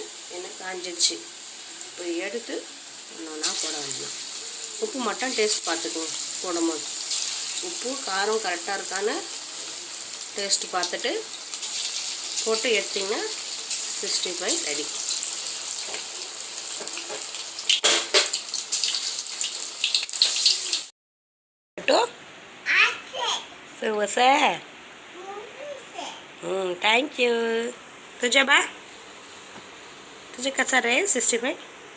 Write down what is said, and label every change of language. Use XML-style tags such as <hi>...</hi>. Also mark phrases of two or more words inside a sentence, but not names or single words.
<ta>எண்ணெய் காஞ்சிடுச்சு. இப்போ எடுத்து ஒன்றா போட வேண்டாம். உப்பு மட்டும் டேஸ்ட் பார்த்துக்குவோம். போடும்போது உப்பு காரம் கரெக்டாக இருக்கான்னு டேஸ்ட்டு பார்த்துட்டு போட்டு எடுத்திங்கன்னா 65 ரெடி.</ta> <ms>Selesai.</ms> <en>Thank you.</en> <ms>Tujuh apa? Tujuh kasar ya, 65.</ms>